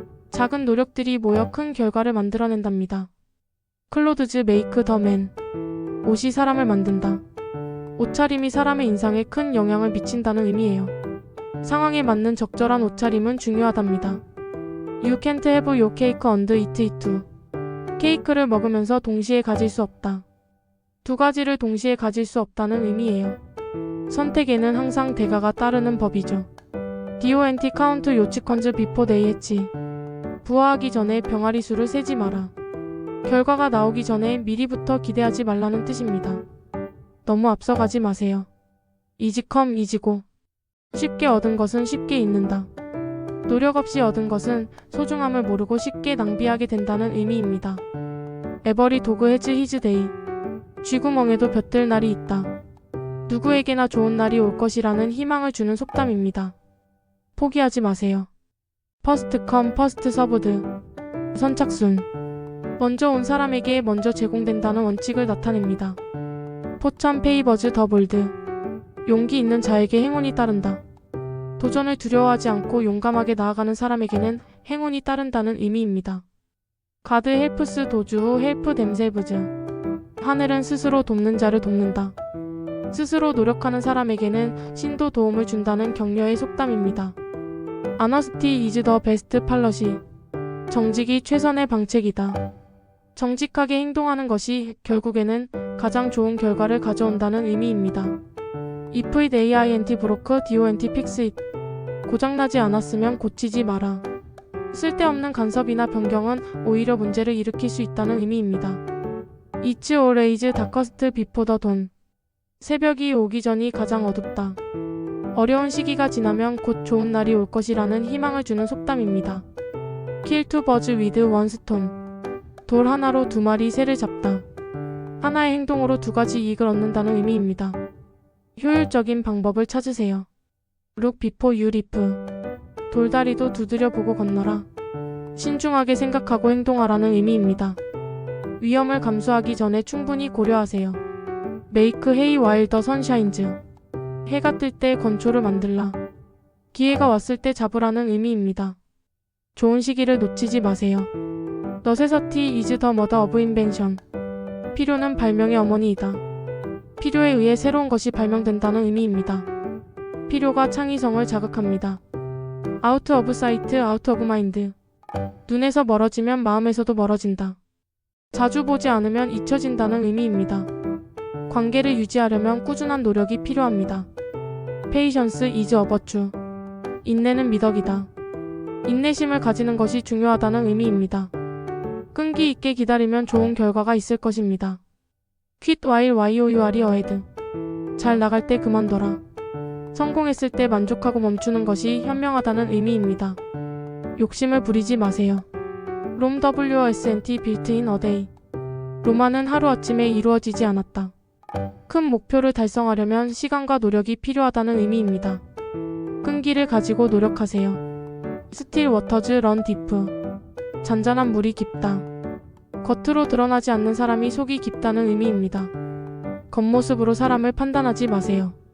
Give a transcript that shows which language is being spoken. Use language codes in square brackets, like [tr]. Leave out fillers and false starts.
[ko] 작은 노력들이 모여 큰 결과를 만들어낸답니다. [en] 클로드즈 메이크 더 맨. [ko] 옷이 사람을 만든다. 옷차림이 사람의 인상에 큰 영향을 미친다는 의미예요. 상황에 맞는 적절한 옷차림은 중요하답니다. [en] You can't have your cake and eat it too. [ko] 케이크를 먹으면서 동시에 가질 수 없다. 두 가지를 동시에 가질 수 없다는 의미예요. 선택에는 항상 대가가 따르는 법이죠. [en] DONT count your chickens before they hatch. [ko] 부화하기 전에 병아리 수를 세지 마라. 결과가 나오기 전에 미리부터 기대하지 말라는 뜻입니다. 너무 앞서가지 마세요. [en] Easy come easy go. [ko] 쉽게 얻은 것은 쉽게 잃는다. 노력 없이 얻은 것은 소중함을 모르고 쉽게 낭비하게 된다는 의미입니다. [en] Every dog has his day. [ko] 쥐구멍에도 볕들 날이 있다. 누구에게나 좋은 날이 올 것이라는 희망을 주는 속담입니다. 포기하지 마세요. [en] First come first served. [ko] 선착순. 먼저 온 사람에게 먼저 제공된다는 원칙을 나타냅니다. [en] 포천 페이버즈 더 볼드. [ko] 용기 있는 자에게 행운이 따른다. 도전을 두려워하지 않고 용감하게 나아가는 사람에게는 행운이 따른다는 의미입니다. [en] 가드 헬프스 도주 헬프 댐셀브즈. [ko] 하늘은 스스로 돕는 자를 돕는다. 스스로 노력하는 사람에게는 신도 도움을 준다는 격려의 속담입니다. [en] 아너스티 이즈 더 베스트 팔러시. [ko] 정직이 최선의 방책이다. 정직하게 행동하는 것이 결국에는 가장 좋은 결과를 가져온다는 의미입니다. [en] If it ain't broke, don't fix it. [ko] 고장나지 않았으면 고치지 마라. 쓸데없는 간섭이나 변경은 오히려 문제를 일으킬 수 있다는 의미입니다. [en] It's always darkest before the dawn. [ko] 새벽이 오기 전이 가장 어둡다. 어려운 시기가 지나면 곧 좋은 날이 올 것이라는 희망을 주는 속담입니다. [en] Kill two birds with one stone. [ko] 돌 하나로 두 마리 새를 잡다. 하나의 행동으로 두 가지 이익을 얻는다는 의미입니다. 효율적인 방법을 찾으세요. [en] Look before you leap. [ko] 돌다리도 두드려 보고 건너라. 신중하게 생각하고 행동하라는 의미입니다. 위험을 감수하기 전에 충분히 고려하세요. [en] Make hay while the sun shines. [ko] 해가 뜰 때 건초를 만들라. 기회가 왔을 때 잡으라는 의미입니다. 좋은 시기를 놓치지 마세요. [en] Necessity is the mother of invention. [ko] 필요는 발명의 어머니이다. 필요에 의해 새로운 것이 발명된다는 의미입니다. 필요가 창의성을 자극합니다. [en] Out of sight, out of mind. [ko] 눈에서 멀어지면 마음에서도 멀어진다. 자주 보지 않으면 잊혀진다는 의미입니다. 관계를 유지하려면 꾸준한 노력이 필요합니다. [en] Patience is a virtue. [ko] 인내는 미덕이다. 인내심을 가지는 것이 중요하다는 의미입니다. 끈기 있게 기다리면 좋은 결과가 있을 것입니다. [en] Quit while you are ahead. [ko] 잘 나갈 때 그만둬라. 성공했을 때 만족하고 멈추는 것이 현명하다는 의미입니다. 욕심을 부리지 마세요. [en] Rome wasn't built in a day. [ko] 로마는 하루아침에 이루어지지 않았다. 큰 목표를 달성하려면 시간과 노력이 필요하다는 의미입니다. 끈기를 가지고 노력하세요. [en] Still waters run deep. [ko] 잔잔한 물이 깊다. 겉으로 드러나지 않는 사람이 속이 깊다는 의미입니다. 겉모습으로 사람을 판단하지 마세요.